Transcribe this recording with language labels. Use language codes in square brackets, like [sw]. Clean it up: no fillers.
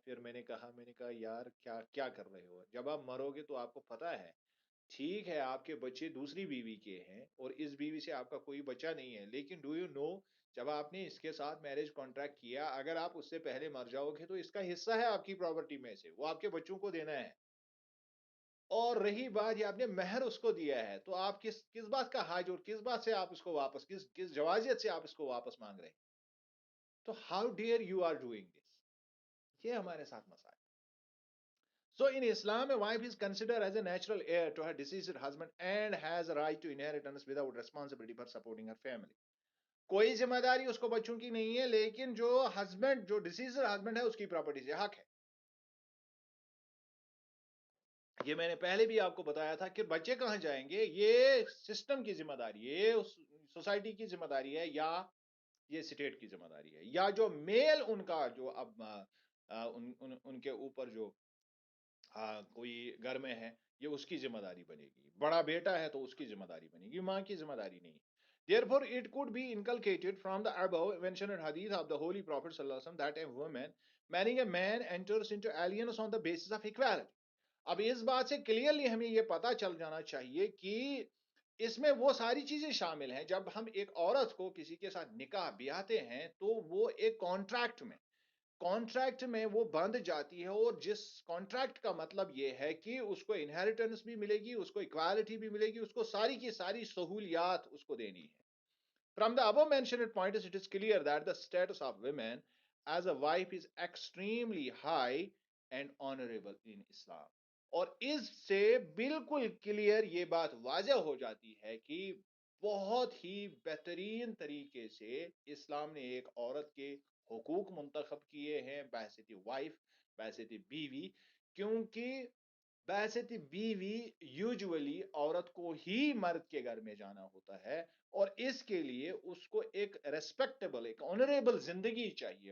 [ur] پھر میں نے کہا یار کیا کیا کر رہے ہو، جب آپ مرو گے تو آپ کو پتہ ہے ٹھیک ہے آپ کے بچے دوسری بیوی کے ہیں اور اس بیوی سے آپ کا کوئی بچہ نہیں ہے، لیکن [en] do you know [ur] جب آپ نے اس کے ساتھ میرج کانٹریکٹ کیا اگر آپ اس سے پہلے مر جاؤ گے تو اس کا حصہ ہے آپ کی پراپرٹی میں سے، وہ آپ کے بچوں کو دینا ہے. اور رہی بات یہ آپ نے مہر اس کو دیا ہے تو آپ کس بات کا حج اور کس بات سے آپ اس کو واپس کس جوازیت سے آپ اس کو واپس مانگ رہے ہیں. تو [en] how dare you are doing this, [ur] یہ ہمارے ساتھ مسائل. [en] So in Islam, a wife is considered as a natural heir to her deceased husband and has a right to inheritance without responsibility for supporting her family. [ur] کوئی ذمہ داری اس کو بچوں کی نہیں ہے، لیکن جو ہسبینڈ جو ڈیسیزڈ ہسبینڈ ہے اس کی پراپرٹی سے حق ہے. یہ میں نے پہلے بھی آپ کو بتایا تھا کہ بچے کہاں جائیں گے، یہ سسٹم کی ذمہ داری ہے، یہ سوسائٹی کی ذمہ داری ہے، یا یہ اسٹیٹ کی ذمہ داری ہے، یا جو میل ان کا جو اب ان کے اوپر جو کوئی گھر میں ہے یہ اس کی ذمہ داری بنے گی. بڑا بیٹا ہے تو اس کی ذمہ داری بنے گی، ماں کی ذمہ داری نہیں. [en] Therefore, it could be inculcated from the above mentioned hadith of the Holy Prophet sallallahu alaihi wasallam that a woman marrying a man enters into alliance on the basis of equality. [ur] اب اس بات سے clearly ہمیں یہ پتا چل جانا چاہیے کہ اس میں وہ ساری چیزیں شامل ہیں. جب ہم ایک عورت کو کسی کے ساتھ نکاح بیاہتے ہیں تو وہ ایک کانٹریکٹ میں وہ بند جاتی ہے، اور جس کانٹریکٹ کا مطلب یہ ہے کہ اس کو انہیریٹنس بھی ملے گی، اس کو اکوالٹی بھی ملے گی، اس کو ساری کی ساری سہولیات اس کو دینی ہے. [en] From the above mentioned points, it is clear that the status of women as a wife is extremely high and honorable in Islam. [ur] اور اس سے بالکل کلیئر یہ بات واضح ہو جاتی ہے کہ بہت ہی بہترین طریقے سے اسلام نے ایک عورت کے حقوق منتخب کیے ہیں بحیثیت وائف، بحیثیت بیوی. کیونکہ بحیثیت بیوی یوجولی عورت کو ہی مرد کے گھر میں جانا ہوتا ہے، اور اس کے لیے اس کو ایک ریسپیکٹیبل ایک آنریبل زندگی چاہیے.